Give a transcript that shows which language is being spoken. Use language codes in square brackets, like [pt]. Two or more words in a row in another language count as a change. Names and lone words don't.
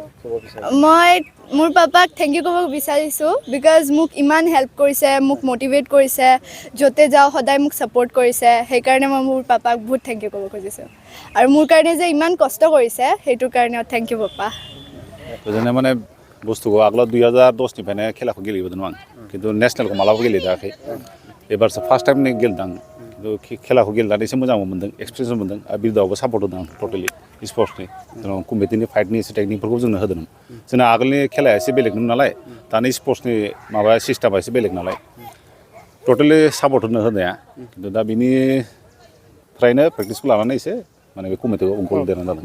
[as] মই মোৰ পাপাক [en] thank you [as] ক'ব বিচাৰিছোঁ বিকজ মোক ইমান হেল্প কৰিছে মোক মটিভেট কৰিছে য'তে যাওঁ সদায় মোক ছাপোৰ্ট কৰিছে সেইকাৰণে মই মোৰ পাপাক বহুত [en] thank you [as] ক'ব খুজিছোঁ আৰু মোৰ কাৰণে যে ইমান কষ্ট কৰিছে সেইটোৰ কাৰণেও [en] thank you [as] পাপা। যেনে মানে [brx] बुस्थुखौ आगोलाव 2010निफ्रायनो खेलाखौ गेलेबोदों आं खिन्थु नेसनेलखौ मालाबा गेलेदाखै एबारसो [en] first time [brx] गेलेदों आं खेलाखौ गेलेनानै एसे मोजां मोनदों एक्सपिरियेन्स मोनदों आरो बिरुदावबो सापर्ट होदों आं टटेलि स्पर्ट्सनि जेनेबा कमिटिनि फाइटनि एसे टेकनिकफोरखौ जोंनो होदों जोंना आगोलनि खेलाया एसे बेलेगमोन नालाय दानि स्पर्ट्सनि माबा सिस्टेमा एसे बेलेग नालाय टटेलि सापर्ट होनाया खिन्थु दा बिनिफ्रायनो प्रेक्टिसखौ लानानै एसे माने बे कमिटिखौ गल्ड देरनानै जादों